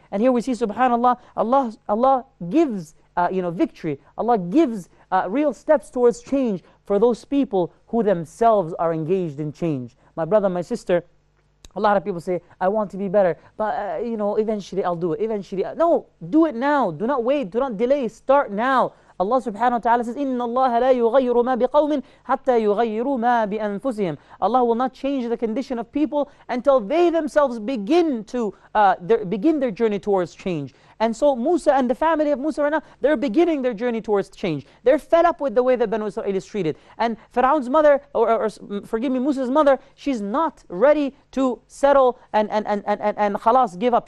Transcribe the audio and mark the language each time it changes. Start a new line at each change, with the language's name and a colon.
English: And here we see, subhanAllah, Allah gives victory. Allah gives real steps towards change for those people who themselves are engaged in change. My brother, my sister, a lot of people say, I want to be better, but eventually I'll do it. No, do it now. Do not wait. Do not delay. Start now. Allah subhanahu wa ta'ala says,
Arabic: إِنَّ اللَّهَ لَا يُغَيِّرُ مَا بِقَوْمٍ حَتَّى يُغَيِّرُوا مَا بِأَنفُسِهِمْ.
English: Allah will not change the condition of people until they themselves begin their journey towards change. And so Musa and the family of Musa right now, they're beginning their journey towards change. They're fed up with the way that Banu Israel is treated. And Fir'aun's mother, Musa's mother, she's not ready to settle and khalas, give up.